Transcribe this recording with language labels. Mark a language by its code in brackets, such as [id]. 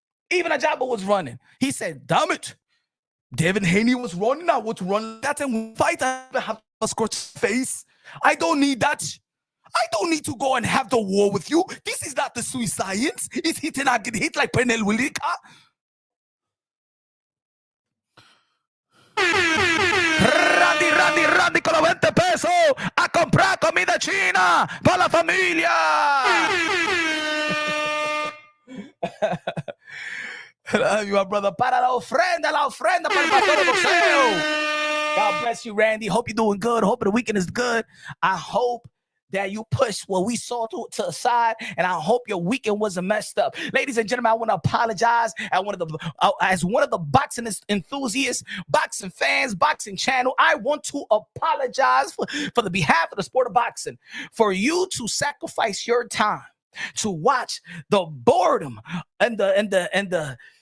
[en] Even Ajaba was running. He said, damn it. Devin Haney was running. I want to run that and fight. I have a scorched face. I don't need that. I don't need to go and have the war with you. This is not the suicide science. It's hit and I get hit like Penel Willica. [es] Randy con los 20 pesos a comprar comida china para la familia. [en] Love you, my brother. [es] Para la ofrenda para el pastor de boxeo. [en] God bless you, Randy. Hope you're doing good. Hope the weekend is good. I hope that you push what we saw to the side, and I hope your weekend wasn't messed up. Ladies and gentlemen, I want to apologize as one of the boxing enthusiasts, boxing fans, boxing channel. I want to apologize for the behalf of the sport of boxing for you to sacrifice your time to watch the boredom and the